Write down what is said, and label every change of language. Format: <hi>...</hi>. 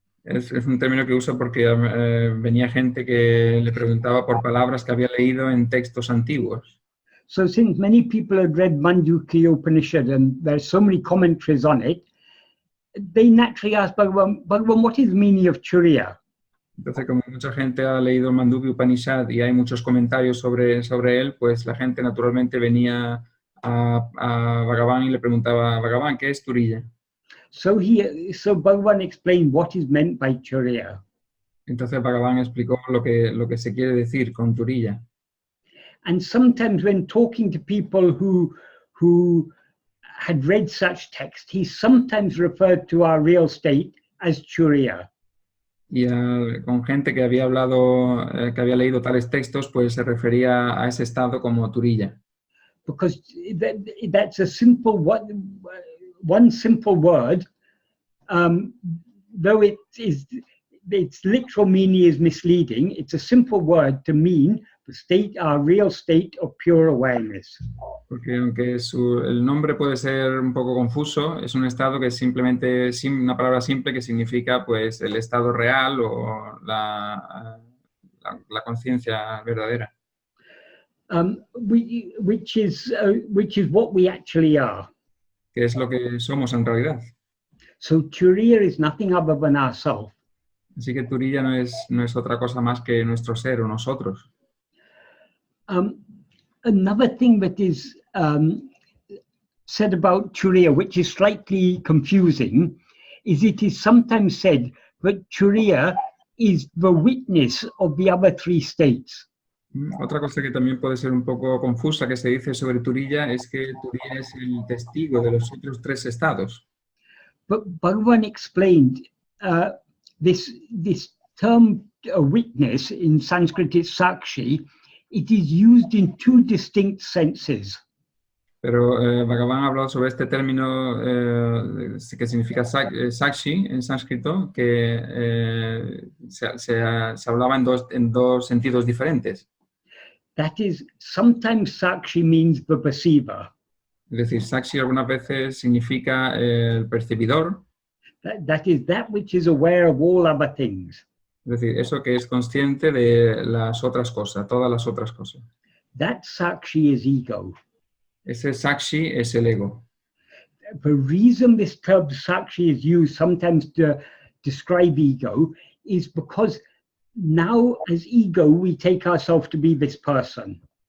<es>Es un término que usa porque venía gente que le preguntaba por palabras que había leído en textos antiguos.</es> <en>So since many people had read Mandukya Upanishad and there's so many commentaries on it, they naturally asked Bhagavan, what is the meaning of turīya?</en> <es>Entonces, como mucha gente ha leído Mandukya Upanishad y hay muchos comentarios sobre él, pues la gente naturalmente venía a Bhagavan y le preguntaba, Bhagavan, ¿qué es turīya?</es> <en>So Bhagavan explained what is meant by turīya.</en> <es>Entonces Bhagavan explicó lo que se quiere decir con turīya.</es> <en>And sometimes when talking to people who had read such text, he sometimes referred to our real state as turīya.</en> <es>Y con gente que había hablado, que había leído tales textos, pues se refería a ese estado como turīya.</es> <en>Because that's a simple one simple word, though its literal meaning is misleading. It's a simple word to mean the state, our real state of pure awareness.</en> <es>Porque aunque el nombre puede ser un poco confuso, es un estado que es simplemente una palabra simple que significa pues el estado real o la conciencia verdadera.</es> <en>Which is what we actually are.</en> <es>Que es lo que somos en realidad.</es> <en>So turīya is nothing other than ourself.</en> <es>Así que turīya no es otra cosa más que nuestro ser o nosotros.</es> <en>Another thing that is said about turīya, which is slightly confusing, is it is sometimes said that turīya is the witness of the other three states.</en> <es>Otra cosa que también puede ser un poco confusa que se dice sobre turīya es que turīya es el testigo de los otros tres estados.</es> <en>But Bhagavan explained this term witness in Sanskrit is sakshi. It is used in two distinct senses.</en> <es>Pero Bhagavan ha hablado sobre este término que significa sakshi en sánscrito, que se hablaba en dos sentidos diferentes.</es> <en>That is, sometimes sakshi means the perceiver.</en> <es>Es decir, sakshi algunas veces significa el percibidor.</es> <en>That is that which is aware of all other things.</en> <es>Es decir, eso que es consciente de las otras cosas, todas las otras cosas.</es> <en>That sakshi is ego.</en> <es>Ese sakshi es el ego.</es> <en>The reason this term sakshi is used sometimes to describe ego is because now as ego we take ourselves to be this person.</en>